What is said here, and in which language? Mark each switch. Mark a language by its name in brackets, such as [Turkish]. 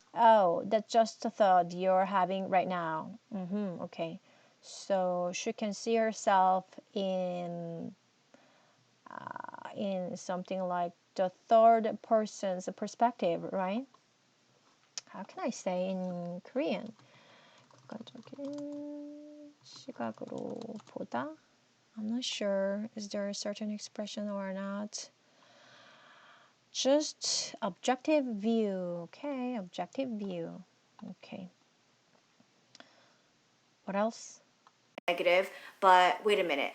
[English] oh, that's just a thought you're having right now. Okay. So she can see herself in something like the third person's perspective, right? How can I say in Korean? [Korean] 객관적인 시각으로 보다. [English] I'm not sure. Is there a certain expression or not? Just objective view. Okay, objective view. Okay. What else? negative, but wait a minute.